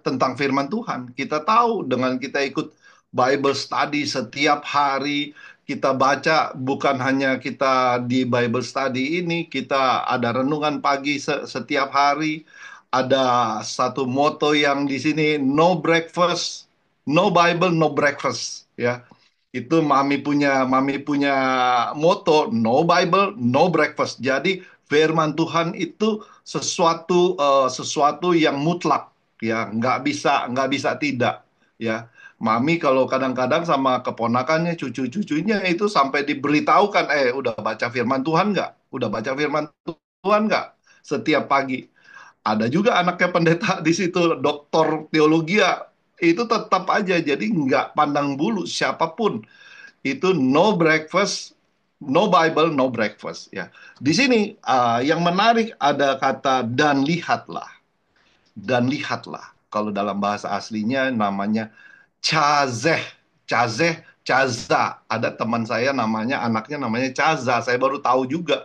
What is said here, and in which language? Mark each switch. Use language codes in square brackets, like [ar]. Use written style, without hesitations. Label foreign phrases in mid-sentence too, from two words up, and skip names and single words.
[id] Tentang firman Tuhan. Kita tahu dengan kita ikut [en] Bible study [id] setiap hari, kita baca bukan hanya kita di [en] Bible study [id] ini, kita ada renungan pagi setiap hari. Ada satu moto yang di sini [en] no breakfast, no Bible, no breakfast, [id] ya. Itu mami punya moto [en] no Bible, no breakfast. [id] Jadi firman Tuhan itu sesuatu yang mutlak, ya, nggak bisa tidak, ya. Mami kalau kadang-kadang sama keponakannya, cucu-cucunya itu sampai diberitahukan, udah baca firman Tuhan nggak? Udah baca firman Tuhan nggak? Setiap pagi. Ada juga anaknya pendeta di situ, doktor teologi ya, itu tetap aja jadi nggak pandang bulu siapapun itu [en] no breakfast, no Bible, no breakfast. [id] Ya, di sini yang menarik ada kata dan lihatlah. Kalau dalam bahasa aslinya namanya cazeh, cazeh, caza. Ada teman saya namanya anaknya namanya caza. Saya baru tahu juga.